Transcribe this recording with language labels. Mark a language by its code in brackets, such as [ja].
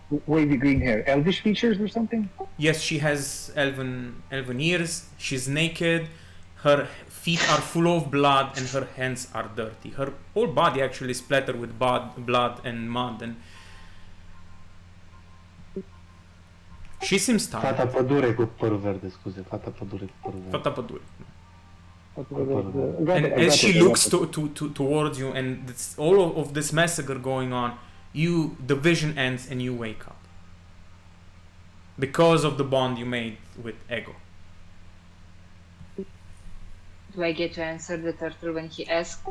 [en] wavy green hair, elvish features or something. Yes, she has elven ears. She's naked. Her feet are full of blood and her hands are dirty. Her whole body actually is splattered with blood and mud. And she seems tired. [ro] fata pădure cu părul verde, scuze, fata pădure cu părul verde. Fata pădure. [en] I And got as she it. looks towards you, and all of this massacre going on, the vision ends and you wake up because of the bond you made with Ego. Do I get to answer the turtle when he asks?